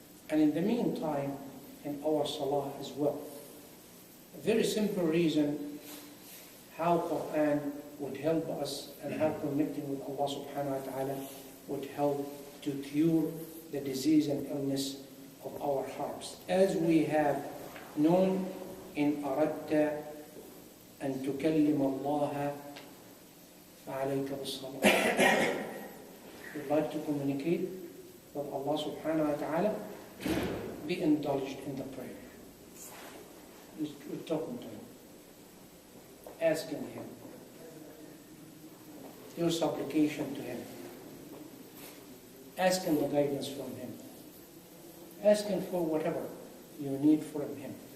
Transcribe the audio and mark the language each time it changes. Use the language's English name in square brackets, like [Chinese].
[English] And in the meantime, in our salah as well. A very simple reason how Quran would help us and how connecting with Allah subhanahu wa ta'ala would help to cure the disease and illness of our hearts. As we have known in [Arabic] أردت أن تكلم الله فعليك بالصلاة. [English] If you'd like to communicate with Allah subhanahu wa ta'ala, be indulged in the prayer. We're talking to Him, asking Him, your supplication to Him, asking the guidance from Him, asking for whatever you need from Him.